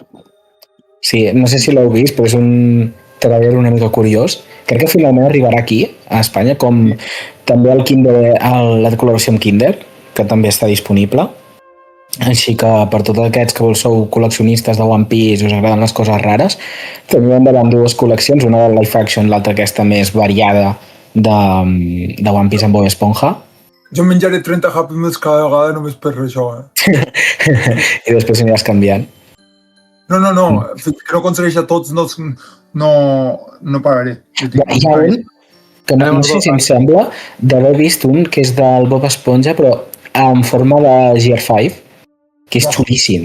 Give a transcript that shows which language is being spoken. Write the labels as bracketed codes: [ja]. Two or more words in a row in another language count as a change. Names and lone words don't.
[ca] Sí, no sé si l'heu vist, però és un trailer una mica curiós. Crec que finalment arribarà aquí, a Espanya, com també el Kinder, la col·laboració amb Kinder, que també està disponible. Així que per tots aquests que sou col·leccionistes de One Piece i us agraden les coses rares, tenim davant 2 col·leccions, una de [en] live action, [ca] l'altra aquesta més variada de One Piece amb Bob Esponja. Jo menjaré 30 Happy Meals cada vegada només per això, I després aniràs canviant. No. Fins que no aconsegueixi tots, no pararé. Hi ha un que no sé si em sembla d'haver vist un que és del Bob Esponja, però en forma de GR5, que és xulíssim.